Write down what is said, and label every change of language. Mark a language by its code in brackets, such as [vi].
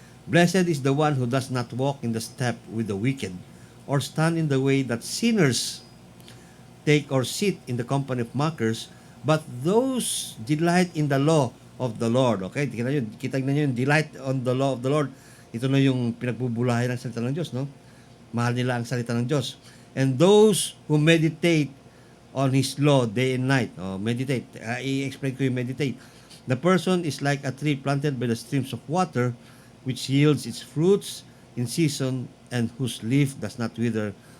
[en] Blessed is the one who does not walk in the step with the wicked, or stand in the way that sinners take, or sit in the company of mockers, but those delight in the law of the Lord. Okay, [tl] kita nyo yung [en] delight on the law of the Lord. [tl] Ito na yung pinagbubulahan ng salita ng Diyos, no? Mahal nila ang salita ng Diyos. [en] And those who meditate on His law day and night. Meditate. [tl] I-explain ko yung meditate. [en] The person is like a tree planted by the streams of water, which yields its fruits in season, and whose leaf does not wither,